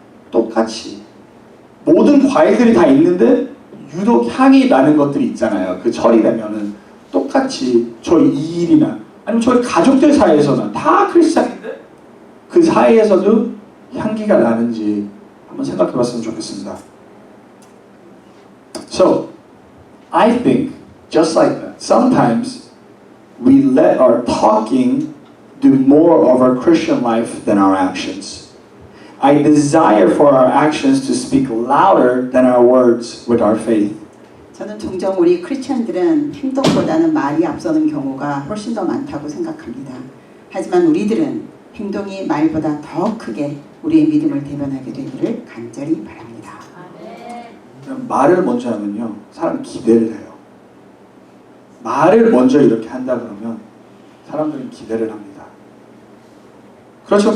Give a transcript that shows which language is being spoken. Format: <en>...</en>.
<ko>똑같이 모든 과일들이 다 있는데 유독 향이 나는 것들이 있잖아요. 그 철이 되면은 똑같이 저희 이 일이나 아니면 저희 가족들 사이에서는 다 크리스찬인데 그 사이에서도 향기가 나는지 한번 생각해 봤으면 좋겠습니다.</ko> <en>So, I think just like that, sometimes we let our talking do more of our Christian life than our actions. I desire for our actions to speak louder than our words with our faith.</en> <ko>저는 종종 우리 크리스천들은 행동보다는 말이 앞서는 경우가 훨씬 더 많다고 생각합니다. 하지만 우리들은 행동이 말보다 더 크게 우리의 믿음을 대변하게 되기를 간절히 바랍니다. 말을 먼저 하면요 사람 기대를 해요. 말을 먼저 이렇게 한다 그러면 사람들은 기대를 합니다. 그렇죠.</ko>